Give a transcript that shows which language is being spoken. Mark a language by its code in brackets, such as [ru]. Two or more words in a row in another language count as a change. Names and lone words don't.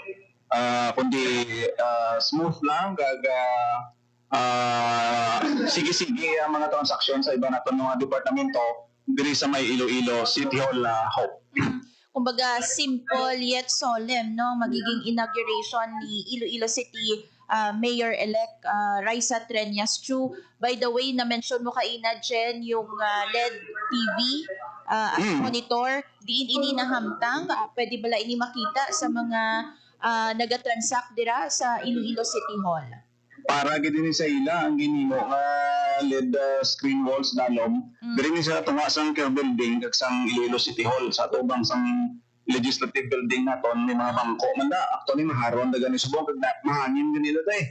[hil] Kundi smooth lang kag sige ang mga transaksyon sa iba naton mga departamento diri sa may Iloilo City Hall Hope. [tl] Kumbaga [en] simple yet solemn [tl] no magiging inauguration ni Iloilo City Mayor-elect Raisa Treñas Chu. [en] By the way, [hil] na-mention mo kaina Jen yung LED TV at monitor diin ini nahamtang pwede bala ini makita sa mga nagatransact dira sa Iloilo City Hall. Para gid ni sa ila ang ginimo nga [en] LED screen walls [hil] dalom diri ni sa tunga sang care building kag sang Iloilo City Hall sa tubang sang [en] legislative building [hil] naton ni mga bangko man da actually maharon da gani subong kag mahangin ganito tay.